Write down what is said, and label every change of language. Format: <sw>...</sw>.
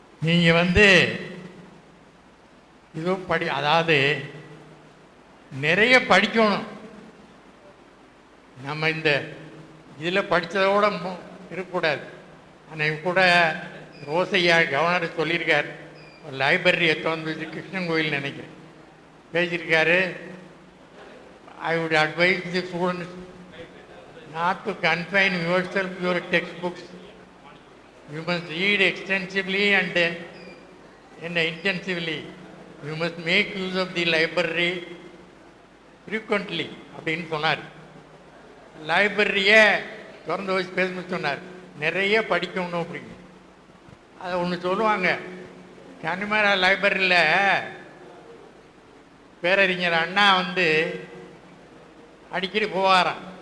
<ta>நீங்கள் இதோ அதாவது நிறைய படிக்கணும். நம்ம இந்த இதில் படித்ததோட இருக்கக்கூடாது. அன்னைக்கு கூட ரோசையா கவர்னர் சொல்லியிருக்கார், லைப்ரரியை திறந்து கிருஷ்ணன் கோயில் நினைக்கிறேன் பேசியிருக்காரு.</ta> <en>I would advise the students not to confine yourself to your textbooks. You must read extensively and intensively. You must make use of the library frequently.</en> <ta>அப்படின்னு சொன்னார். லைப்ரரியை திறந்து வச்சு பேசணும்னு சொன்னார். நிறைய படிக்கணும் அப்படின்னு. அதை ஒன்று சொல்லுவாங்க, கன்னிமரா லைப்ரரியில் பேரறிஞர் அண்ணா அடிக்கடி போவாராம்.</ta>